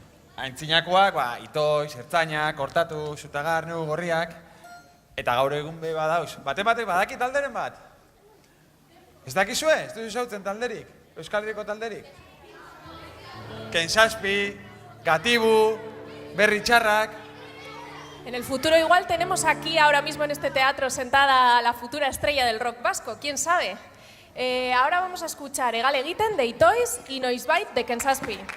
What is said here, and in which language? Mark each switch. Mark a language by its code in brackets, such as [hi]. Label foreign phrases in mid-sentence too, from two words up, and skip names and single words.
[eu] Aintzinakoak, itoiz, ertzainak, kortatu, zutagar, neu, gorriak, eta gaur egun be badauz. Bate badaki talderen bat? Ez dakizue? Ez duzu zautzen talderik? Euskal Herriko talderik? Kensaspi, Gatibu, Berri Txarrak. [es] En el futuro igual tenemos aquí ahora mismo en este teatro sentada a la futura estrella del rock vasco, quién sabe. Ahora vamos a escuchar Egal Egiten de Itoiz y Noizbait de Kensaspi.